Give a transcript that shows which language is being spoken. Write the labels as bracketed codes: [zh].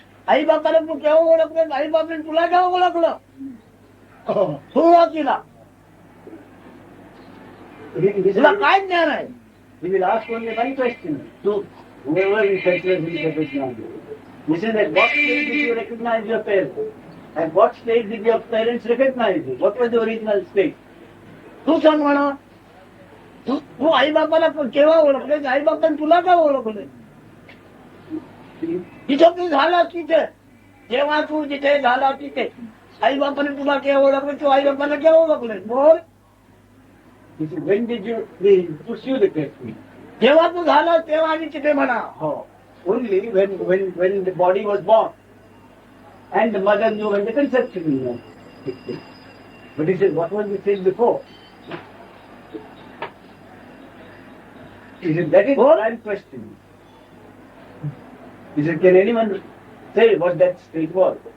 [mr] आई बापाला तू केव्हा ओळखलं? आई बापाने तुला केव्हा ओळखलं? सुरुवातीला तुला काय ज्ञान आहे? [en] He will ask only one question to whoever is considers himself as knowledge. He says, at what stage did you recognize your parents? At what stage did your parents recognize you? What was the original state? [mr] तू सांग म्हणा. तू आई बापाला केव्हा ओळखले? आई बापाने तुला का ओळखले? तिथं तू झाला तिथे, जेव्हा तू जिथे झाला तिथे आई बापाने तुला केव्हा ओळखले? तू आई बापाला केव्हा ओळखले? बोल. [en] He said, when did you pursue the question? [mr] जेव्हा तू झाला तेव्हा आणि तिथे म्हणा. [en] Oh, only when the body was born, and the mother knew when the conception was. But he said, what was the stage before? He said, that is what I'm questioning. He said, can anyone say what that state was?